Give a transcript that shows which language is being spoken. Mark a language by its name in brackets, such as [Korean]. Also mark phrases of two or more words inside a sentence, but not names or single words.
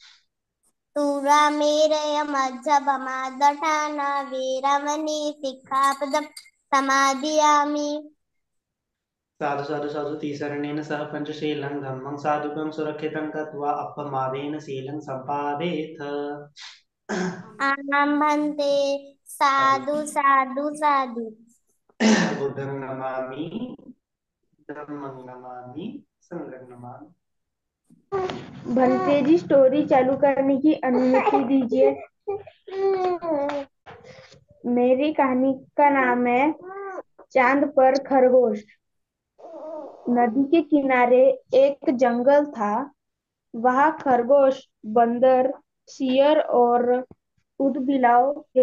[Pali] शूरामेरयमज्जपमादठाना वेरमणि सिक्खापदं समादियामि। साधु साधु साधु तीसरणेन सह पंचशीलं धम्मं साधुकं सुरक्षितं कृत्वा अपमादेन शीलं सम्पादेथ। आं भन्ते। साधु साधु साधु। बुद्धं नमामि, धम्मं नमामि, संघं नमामि। [Hindi] भंते जी, स्टोरी चालू करने की अनुमति दीजिए। मेरी कहानी का नाम है चांद पर खरगोश। नदी के किनारे एक जंगल था। वहाँ खरगोश, बंदर, शेर और ऊदबिलाव थे।